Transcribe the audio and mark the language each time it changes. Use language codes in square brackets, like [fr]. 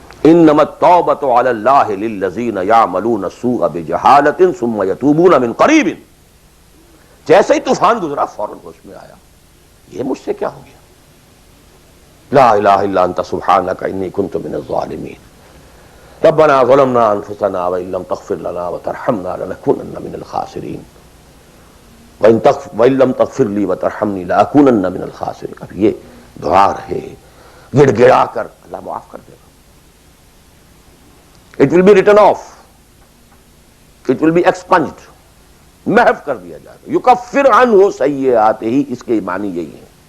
[ar] انما التوبۃ علی اللہ للذین یعملون السوء بجہالۃ ثم یتوبون من قریب. [ur] جیسے ہی طوفان گزرا فوراً ہوش میں آیا، یہ مجھ سے کیا ہو گیا. [ar] لا الہ الا انت سبحانک انی کنت من الظالمین. ربنا ظلمنا انفسنا وان لم تغفر لنا وترحمنا لنكونن من الخاسرین وان لم تغفر لي وترحمني لاكونن من الخاسرین. [ur] اب یہ دعا رہے، گڑ گڑا کر اللہ معاف کر دے گا. [en] It will be written off. It will be expunged. [ur] محو کر دیا جائے گا. [ar] یکفر عنہ سیئات ہی، [ur] اس کے معنی یہی ہے.